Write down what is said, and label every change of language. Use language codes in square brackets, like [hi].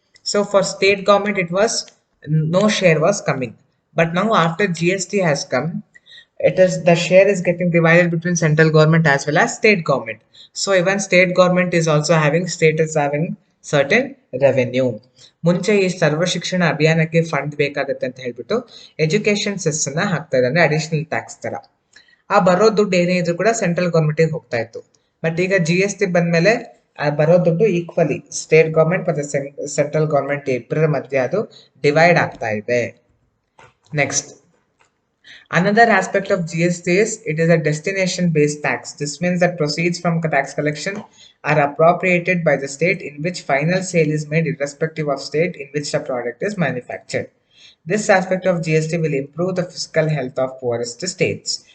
[en] So for state government, it was no share was coming. But now after GST has come, it is the share is getting divided between central government as well as state government. So even state government is also having state is having certain revenue. [kn] ಮುಂಚೆ ಈ ಸರ್ವ ಶಿಕ್ಷಣ ಅಭಿಯಾನಕ್ಕೆ fund ಬೇಕಾಗುತ್ತೆ ಅಂತ ಹೇಳ್ಬಿಟ್ಟು education cess ನ ಹಾಕ್ತಾ ಇದ್ದಾರೆ, ಅಡಿಷನಲ್ ಟ್ಯಾಕ್ಸ್ ತರ. ಆ ಬರೋ ದುಡ್ಡು ಏನೇ ಇದ್ರು ಕೂಡ ಸೆಂಟ್ರಲ್ ಗೌರ್ಮೆಂಟ್ಗೆ ಹೋಗ್ತಾ ಇತ್ತು. ಬಟ್ ಈಗ GST ಬಂದ್ಮೇಲೆ ಬರೋ ದುಡ್ಡು ಈಕ್ವಲಿ ಸ್ಟೇಟ್ ಗೌರ್ಮೆಂಟ್ ಮತ್ತೆ ಸೆಂಟ್ರಲ್ ಗೌರ್ಮೆಂಟ್ ಇಬ್ಬರ ಮಧ್ಯೆ ಅದು ಡಿವೈಡ್ ಆಗ್ತಾ ಇದೆ. [en] Next, another aspect of GST is it is a destination based tax. This means that proceeds from tax collection are appropriated by the state in which final sale is made, irrespective of state in which the product is manufactured. This aspect of GST will improve the fiscal health of poorest states.